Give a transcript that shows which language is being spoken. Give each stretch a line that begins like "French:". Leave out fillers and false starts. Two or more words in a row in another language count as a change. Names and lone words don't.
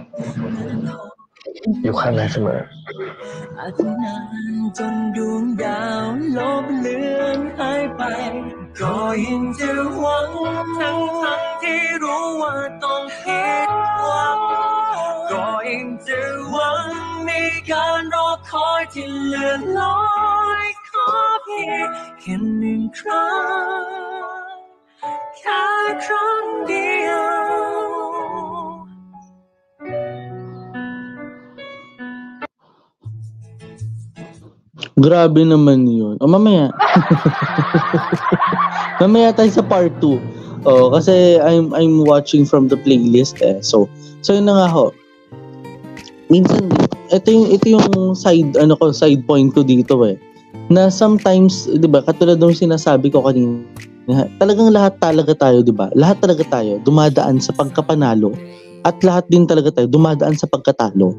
Thai: อยู่ข้างในเสมออาจนานจนดวงดาวลบเลือนหายไปก็ยังจะหวังทั้งที่รู้ว่าต้องผิดหวังก็ยังจะหวังในการรอคอยที่เลื่อนลอยขอเพียงแค่หนึ่งครั้งแค่ครั้งเดียว
Filipino: Grabe naman yun. O mamaya. Mamaya tayo sa part 2. Oh, kasi
English: I'm watching from the playlist
Filipino: eh. So yun na nga ho. Minsan ito yung side point ko dito eh. Na sometimes, 'di ba, katulad ng sinasabi ko kanina, talagang lahat talaga tayo, 'di ba? Lahat talaga tayo dumadaan sa pagkapanalo at lahat din talaga tayo dumadaan sa pagkatalo.